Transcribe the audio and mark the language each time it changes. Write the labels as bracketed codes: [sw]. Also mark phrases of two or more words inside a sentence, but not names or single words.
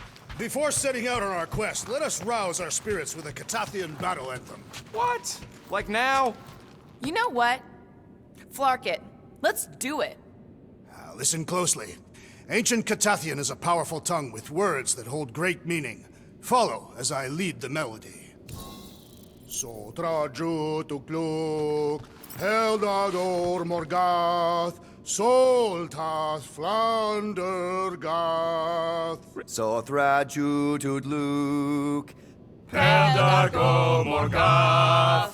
[en] Before setting out on our quest, let us rouse our spirits with a Catathian battle anthem. What? Like now? You know what? Flark it. Let's do it. Listen closely. Ancient Catathian is a powerful tongue with words that hold great meaning. Follow as I lead the melody. Sotra jutukluk, Heldador Morgath, Soltas Flandergath. Sothra jutudluk. Heldago Morgath,